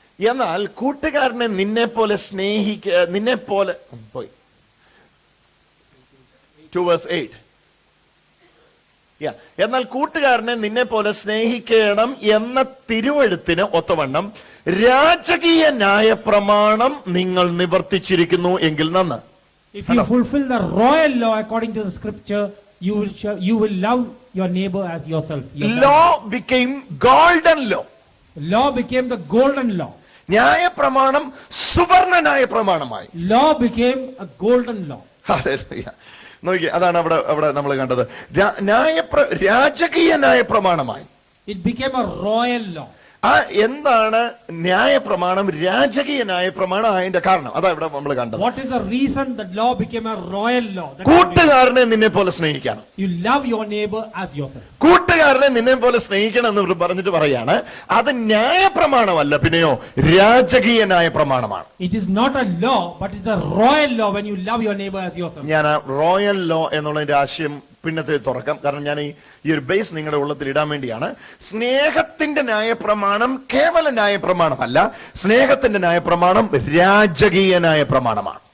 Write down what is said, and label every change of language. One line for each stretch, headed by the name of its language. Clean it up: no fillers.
Malayalam: എന്നാൽ കൂട്ടുകാരനെ നിന്നെ പോലെ പോയി 2 verse 8. എന്നാൽ കൂട്ടുകാരനെ നിന്നെ പോലെ സ്നേഹിക്കണം എന്ന തിരുവെഴുത്തിന് ഒത്തവണ്ണം രാജകീയ ന്യായപ്രമാണം നിങ്ങൾ നിവർത്തിച്ചിരിക്കുന്നു എങ്കിൽ നന്ന്.
English: If you fulfill the royal law according to the scripture, you will love your neighbor as yourself. Law became golden law. Law became the golden law.
Malayalam: ന്യായപ്രമാണം സുവർണ ന്യായപ്രമാണമായി.
English: Law became a golden law.
Malayalam: Hallelujah. നോക്കി, അതാണ് അവിടെ നമ്മൾ കണ്ടത്. രാജകീയ ന്യായപ്രമാണമായി.
English: It became a royal law.
Malayalam: എന്താണ് ന്യായപ്രമാണം, രാജകീയ ന്യായപ്രമാണം അതിന്റെ കാരണം? അതാ ഇവിടെ നമ്മൾ കണ്ടത്.
English: What is the reason that law became a royal law?
Malayalam: കൂട്ടുകാരനെ നിന്നെ പോലെ സ്നേഹിക്കണം.
English: You love your neighbor as yourself.
Malayalam: കൂട്ടുകാരനെ നിന്നെ പോലെ സ്നേഹിക്കണം എന്ന് പറഞ്ഞിട്ട് പറയാണ്, അത് ന്യായപ്രമാണമല്ല, പിന്നെയോ രാജകീയ ന്യായപ്രമാണമാണ്.
English: It is not a law, but it's a royal law when you love your neighbor as yourself.
Malayalam: ഞാൻ
English: royal law
Malayalam: എന്നുള്ളതിന്റെ ആശയം പിന്നത്തെ തുറക്കാം, കാരണം ഞാൻ ഈ ഒരു ബേസ് നിങ്ങളുടെ ഉള്ളത്തിൽ ഇടാൻ വേണ്ടിയാണ്. സ്നേഹത്തിന്റെ ന്യായപ്രമാണം കേവല ന്യായപ്രമാണമല്ല, സ്നേഹത്തിന്റെ ന്യായപ്രമാണം രാജകീയ ന്യായപ്രമാണമാണ്.